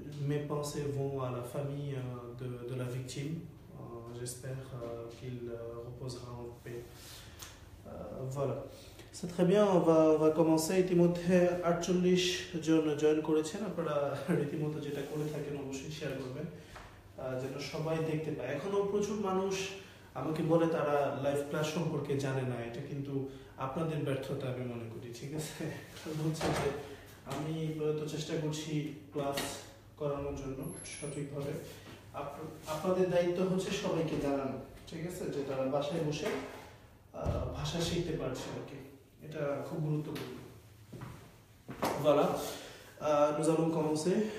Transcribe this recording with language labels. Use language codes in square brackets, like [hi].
[fr] Mes pensées vont à la famille de la victime. J'espère qu'il reposera en paix. Voilà. C'est très bien, on va commencer. [bn] ইতিমধ্যে 48 জন join করেছেন। আপনারা রীতিমতো যেটা করে থাকেন অবশ্যই শেয়ার করবেন যেন সবাই দেখতে পায়। এখনো প্রচুর মানুষ আমাকে বলে তারা লাইভ ক্লাস সম্পর্কে জানে না। এটা কিন্তু আপনাদের ব্যর্থতা আমি মনে করি, ঠিক আছে? কারণ হচ্ছে যে আমি তো চেষ্টা করছি ক্লাস করানোর জন্য সঠিকভাবে। আপনাদের দায়িত্ব হচ্ছে সবাইকে জানানো, ঠিক আছে, যে তারা বাসায় বসে ভাষা শিখতে পারছে আর কি। এটা খুব গুরুত্বপূর্ণ। [fr] Voilà, nous allons commencer.